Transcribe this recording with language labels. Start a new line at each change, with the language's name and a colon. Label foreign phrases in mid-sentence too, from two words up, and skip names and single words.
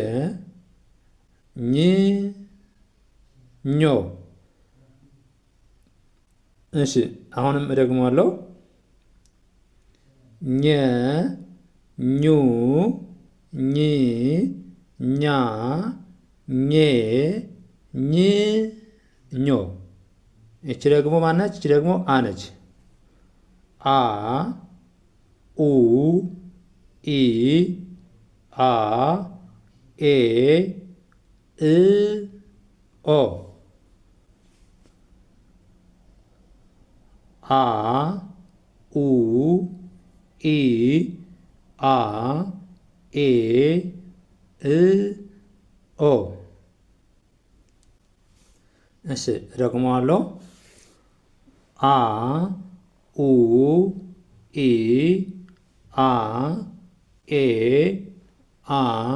Amharic: ኝ፣ ኞ። እሺ አሁንም እደግመዋለሁ። ኘ፣ ኙ፣ ኚ፣ ኛ፣ ኘ፣ ኝ፣ ኞ። እቺ ደግሞ ማናች? እቺ ደግሞ አ ነች። አ፣ ኡ፣ ኢ፣ አ፣ ኤ፣ እ፣ ኦ። አ፣ ኡ፣ ኢ፣ አ፣ ኤ፣ እ፣ ኦ። እሺ እደግመዋለሁ። አ፣ ኡ፣ ኢ፣ አ፣ ኤ፣ አ፣